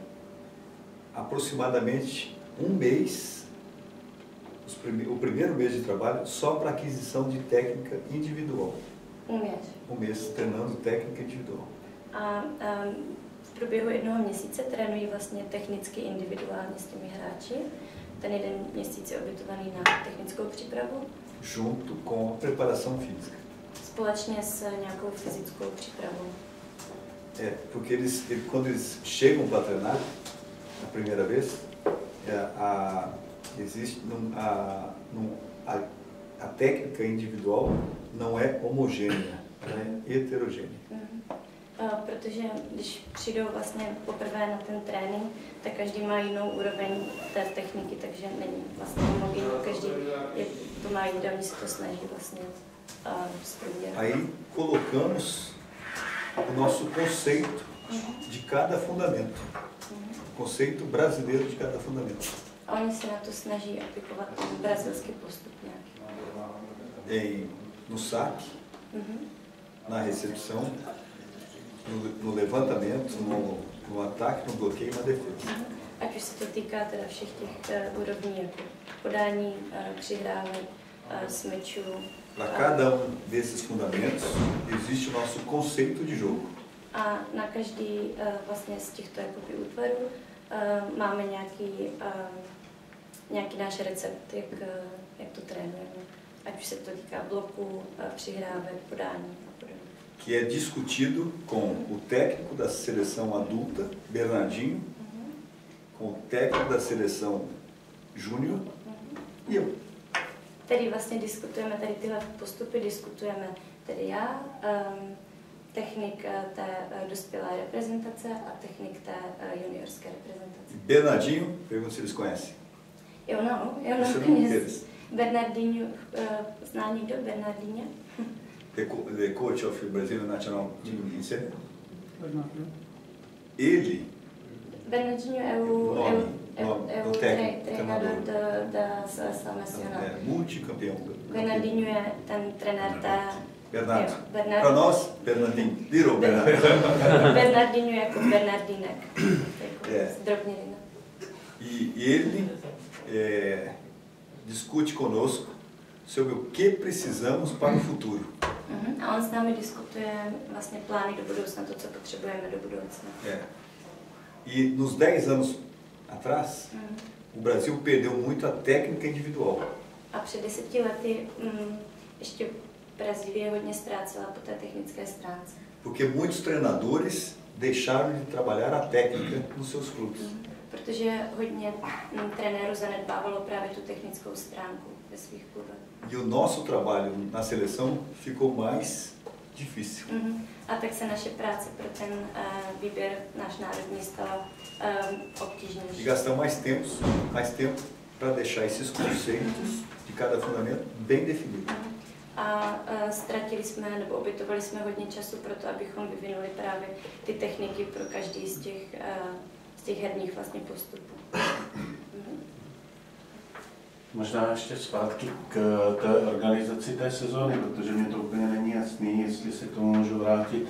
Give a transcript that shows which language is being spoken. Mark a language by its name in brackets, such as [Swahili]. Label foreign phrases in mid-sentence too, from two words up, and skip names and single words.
[Portuguese] Aproximadamente mês, o primeiro mês de trabalho, só para aquisição de técnica individual. Mês. Mês treinando técnica individual. [Czech] A v průběhu jednoho měsíce trénují vlastně technicky individuálně s těmi hráči. Ten jeden měsíc je obětovaný na technickou přípravu. [Portuguese] Junto com a preparação física. [Czech] Společně s nějakou fyzickou přípravou. [Portuguese] Porque quando eles chegam para treinar, a primeira vez, existe a técnica individual não é homogênea, ela é heterogênea. [Czech] Protože když přijdou vlastně poprvé na ten trénink, tak každý má jinou úroveň té techniky, takže není vlastně homogenní, každý to má jiné, oni se to snaží vlastně zprůměrovat. [Portuguese] Aí colocamos o nosso conceito de cada fundamento, o conceito brasileiro de cada fundamento. [Czech] A oni se na to snaží aplikovat ten brazilský postup nějaký. [Portuguese] No saque, na recepção, no levantamento, no ataque, no bloqueio e na defesa. [Czech] Ať už se to týká teda všech těch úrovní, jako podání, přihrávek, smečů. [Portuguese] Para cada desses fundamentos existe o nosso conceito de jogo. [Czech] A na každý vlastně z těchto jakoby útvarů máme nějaký náš recept, jak to trénujeme. Ať už se to týká bloku, přihrávek, podání a podobně. [Portuguese] Que é discutido com o técnico da seleção adulta, Bernardinho, com o técnico da seleção júnior e eu. [Czech] Tady vlastně diskutujeme, tady tyhle postupy diskutujeme, tedy já, technik té dospělé reprezentace a technik té juniorské reprezentace. [Portuguese] Bernardinho, pergunto se eles conhecem. Eu não Você não conheço. conhece. [Czech] Bernardinho, zná někdo Bernardinho? [English] The coach of Brazilian National Team in Sênior. [Portuguese] Ele Bernardinho é o treinador da seleção nacional. é multicampeão. [Czech] Bernardinho é ten trenér té... [Portuguese] Bernardo. Para nós, Bernardinho. Virou Bernardo. [Czech] Bernardinho jako Bernardinek. Zdrobnělina. [Portuguese] E ele discute conosco sobre o que precisamos para o futuro. [Czech] A on s námi diskutuje vlastně plány do budoucna, to, co potřebujeme do budoucna. [Portuguese] E nos 10 anos atrás, o Brasil perdeu muito a técnica individual. [Czech] A před 10 lety ještě Brazílie hodně ztrácela po té technické stránce. [Portuguese] Porque muitos treinadores deixaram de trabalhar a técnica nos seus clubes. [Czech] Protože hodně trenérů zanedbávalo právě tu technickou stránku ve svých klubech. [Portuguese] E o nosso trabalho na seleção ficou mais difícil. [Czech] A tak se naše práce pro ten výběr náš národní stala obtížnější. [Portuguese] E gastamos mais tempo para deixar esses conceitos de cada fundamento bem definidos. [Czech] A ztratili jsme, nebo obětovali jsme hodně času pro to, abychom vyvinuli právě ty techniky pro každý z těch herních vlastně postupů. Možná ještě zpátky k té organizaci té sezóny, protože mě to úplně není jasný, jestli se k tomu můžu vrátit.